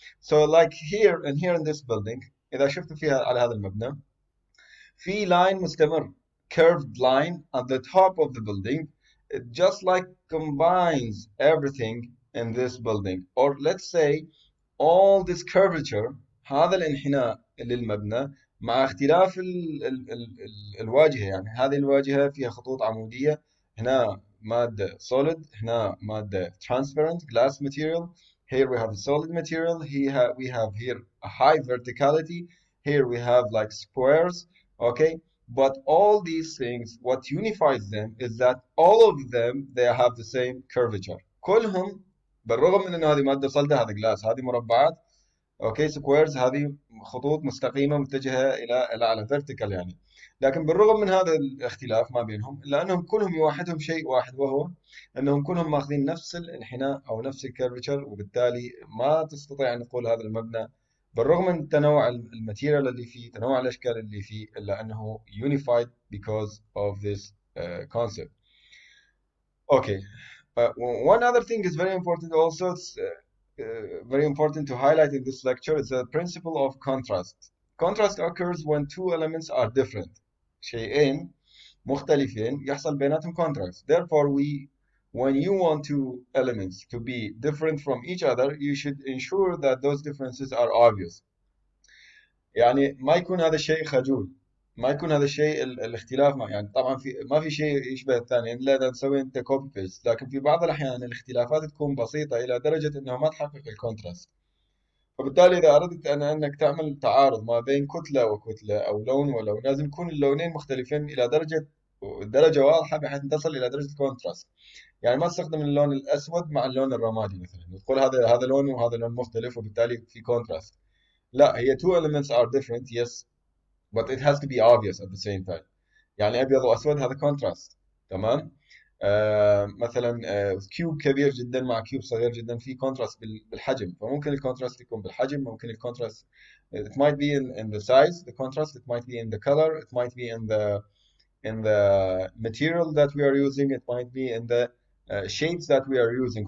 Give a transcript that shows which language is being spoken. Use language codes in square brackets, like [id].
[en] So like here in this building, [ar] إذا شفت فيها على هذا المبنى في [en] line [ar] مستمر, [en] curved line at the top of the building. It just like combines everything in this building. Or let's say all this curvature, [ar] هذا الانحناء للمبنى مع اختلاف الواجهة. يعني هذه الواجهة فيها خطوط عمودية، هنا مادة solid، هنا مادة [en] transparent glass material. Here we have a solid material. We have here a high verticality. Here we have like squares. Okay, but all these things, what unifies them is that all of them they have the same curvature. [ar] كلهم بالرغم من انه هذه ماده صلده، هذا جلاس، هذه مربعات، اوكي، سكويرز، هذه خطوط مستقيمه متجهه الى على فيرتيكال يعني. لكن بالرغم من هذا الاختلاف ما بينهم، الا انهم كلهم يوحدهم شيء واحد، وهو انهم كلهم ماخذين نفس الانحناء او نفس الكيرفتشر، وبالتالي ما تستطيع ان تقول هذا المبنى بالرغم من تنوع الماتيريال اللي فيه، تنوع الاشكال اللي فيه، الا انه [en] unified because of this concept. Okay. One other thing is very important also, it's very important to highlight in this lecture, is the principle of contrast. Contrast occurs when two elements are different. [ar] شيئين مختلفين يحصل بيناتهم contrast. [en] Therefore, when you want two elements to be different from each other, you should ensure that those differences are obvious. [ar] يعني ما يكون هذا الشيء خجول، ما يكون هذا الشيء الاختلاف يعني طبعا ما في شيء يشبه الثاني الا اذا تسوي انت كوبي بيست، لكن في بعض الاحيان الاختلافات تكون بسيطه الى درجه انه ما تحقق الكونتراست. فبالتالي اذا اردت انك تعمل تعارض ما بين كتله وكتله او لون ولون، لازم يكون اللونين مختلفين الى درجه واضحه بحيث تصل الى درجه الكونتراست. يعني ما تستخدم اللون الاسود مع اللون الرمادي مثلا وتقول هذا لون وهذا لون مختلف وبالتالي في كونتراست. لا، هي [en] two elements are different, yes, but it has to be obvious at the same time. [ar] يعني ابيض واسود هذا كونتراست، تمام. مثلا كيوب كبير جدا مع كيوب صغير جدا، في كونتراست بالحجم، فممكن الكونتراست يكون بالحجم، ممكن الكونتراست [en] it might be in the size, the contrast, it might be in the color, it might be in the material that we are using, it might be in the shapes that we are using.